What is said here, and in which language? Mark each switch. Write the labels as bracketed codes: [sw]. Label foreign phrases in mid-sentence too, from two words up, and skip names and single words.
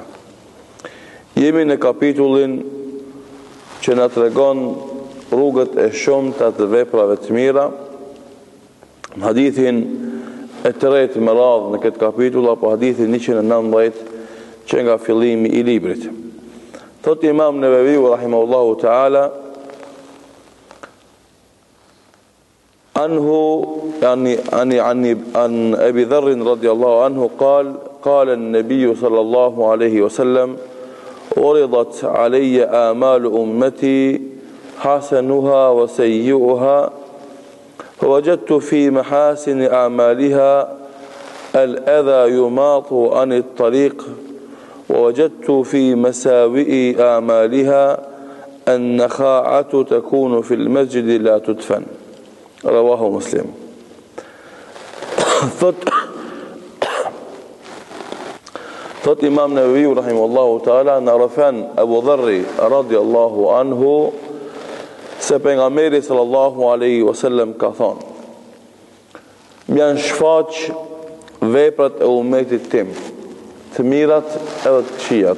[sq] Jemi në kapitullin që na tregon rrugët e shumta të veprave të mira. Hadithin e tretë me radhë në këtë kapitull, apo hadithin 119 që nga fillimi i librit. Thot Imam Nevaviu [ar] رحمه الله تعالى, عن أبي ذر رضي الله عنه قال النبي صلى الله عليه وسلم عرضت علي آمال أمتي حسنها وسيئها فوجدت في محاسن أعمالها الأذى يماط عن الطريق ووجدت في مساوئ أعمالها النخاعة تكون في المسجد لا تدفن. رواه مسلم. [sq] Thot Imam Nevaviu [ar] رحمه الله تعالى, [sq] në rëfen Abu Dharri [ar] رضي الله عنه, [sq] se pejgamberi [ar] صلى الله عليه وسلم [sq] ka thonë: "Mjan shfaq veprat e ummetit tim, të mirat edhe të këqijat."